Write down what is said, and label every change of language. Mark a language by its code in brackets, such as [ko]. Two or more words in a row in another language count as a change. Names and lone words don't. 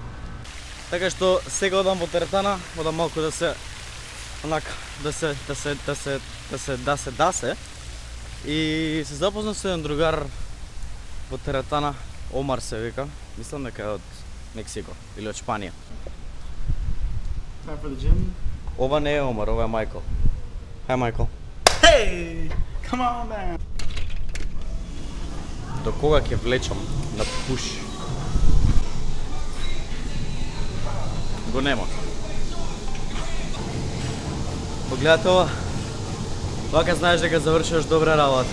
[mk] Така што сега одам во теретана, одам малку да се онака да се и се запознав со еден другар во теретана, Омар се вика, мислам дека е од Мексико или од Шпанија. [en] Time for the gym. [mk] Ова не е Омар, ова е Майкл. Hi Майкл. [en] Hey! Come on, man! [mk] До кога ќе влечам на пуш? Го нема. Погледате ова. Вака знаеш дека завршуваш добра работа.